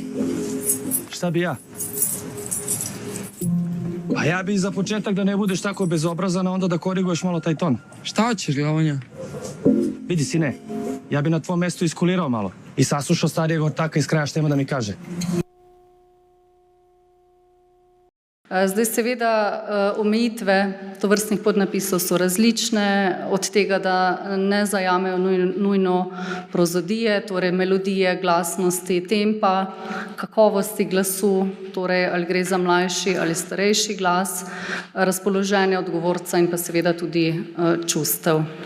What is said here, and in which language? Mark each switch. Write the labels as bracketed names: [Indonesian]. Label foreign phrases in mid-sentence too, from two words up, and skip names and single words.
[Serbian] Šta bi ja? Pa ja bi za početak da ne budeš tako bezobrazan, a onda da koriguješ malo taj ton. Šta hoćeš, Glavonja? Vidi, sine, ja bi na tvom mestu iskulirao malo i saslušao starijeg ortaka iz kraja šta ima da mi kaže. [Slovenian] Zdaj seveda omejitve tovrstnih podnapisov so različne, od tega, da ne zajamejo nujno prozodije, torej melodije, glasnosti, tempa, kakovosti glasu, torej ali gre za mlajši ali starejši glas, razpoloženja odgovorca in pa seveda tudi čustev.